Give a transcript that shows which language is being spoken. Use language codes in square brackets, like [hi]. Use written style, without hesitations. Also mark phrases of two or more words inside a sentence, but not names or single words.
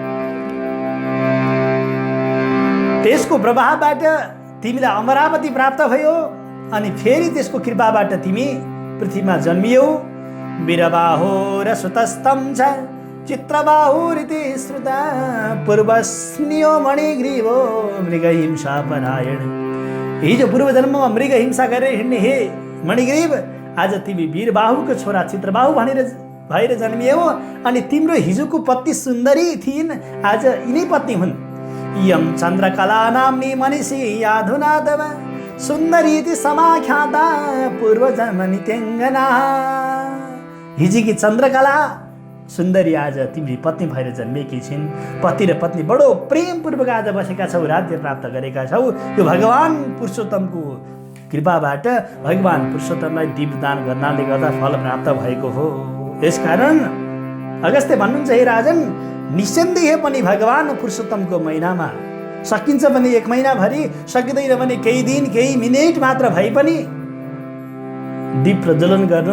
[ne] त्यसको प्रभावबाट तिमीलाई अमरावती प्राप्त भयो अनि फेरि त्यसको कृपाबाट तिमी पृथ्वीमा जन्मियौ। [sa] वीरबाहो र सुतस्तम छ चित्रबाहुरिति श्रुता पूर्वस्नियो मणिग्रीवो मृगहिंसा परायण। [ne] हिजो पूर्वजन्ममा मृग हिंसा गरेर हिँड्ने हे मणिग्रीव, आज तिमी वीरबाहुको छोरा चित्रबाहु भएर जन्मियौ। अनि तिम्रो हिजोको पत्नी सुन्दरी थिइन्, आज यिनै पत्नी हुन्। [sa] इयं चन्द्रकला नाम्नी मनिषी याधुना तव सुन्दरीति समाख्याता पूर्वजन्मनि त्यङ्गना। [ne] हिजोकी चन्द्रकला सुन्दरी आज तिमी पत्नी भएर जन्मेकी छिन्। पति र पत्नी बडो प्रेमपूर्वक आज बसेका छौ, राज्य प्राप्त गरेका छौ। यो भगवान पुरुषोत्तमको कृपाबाट भगवान पुरुषोत्तमलाई दीपदान गर्नाले गर्दा फल प्राप्त भएको हो। यसकारण अगस्त्य भन्नुहुन्छ, हे राजन, निस्सन्देह पनि भगवान पुरुषोत्तमको महिनामा सकिन्छ भने 1 महिनाभरि, सकिँदैन भने केही दिन केही मिनेट मात्र भए पनि दीप प्रज्वलन गर्नु।